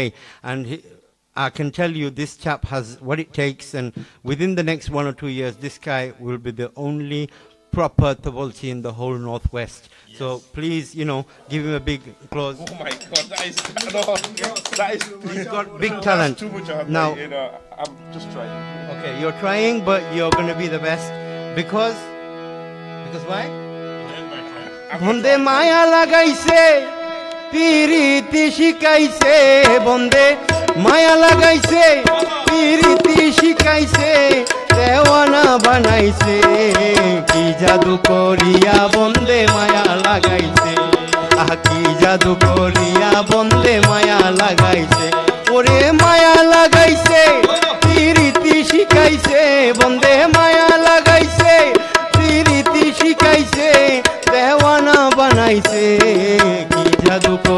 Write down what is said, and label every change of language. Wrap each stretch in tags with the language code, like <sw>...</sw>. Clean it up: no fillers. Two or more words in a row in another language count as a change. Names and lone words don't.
<en>And I can tell you this chap has what it takes, and within the next 1 or 2 years, this guy will be the only proper Tobolchi in the whole Northwest. Yes. So please, you know, give him a big applause. Oh my God, that is He's got big talent. Too much Now, you know, I'm just trying. Okay, you're trying, but you're going to be the best because why?</en> <bn>বন্ধু মায়া লাগাইসে, পিরিতি শিখাইসে, বন্ধু মায়া লাগাইসে, পিরিতি শিখাইসে, দিওয়ানা বানাইসে, কি জাদু করিয়া বন্ধু মায়া লাগাইসে, আহ কি জাদু করিয়া বন্ধু মায়া লাগাইসে, ওরে মায়া লাগাইসে, পিরিতি শিখাইসে, বন্ধু মায়া লাগাইসে, পিরিতি শিখাইসে, দিওয়ানা বানাইসে, কি জাদু</bn>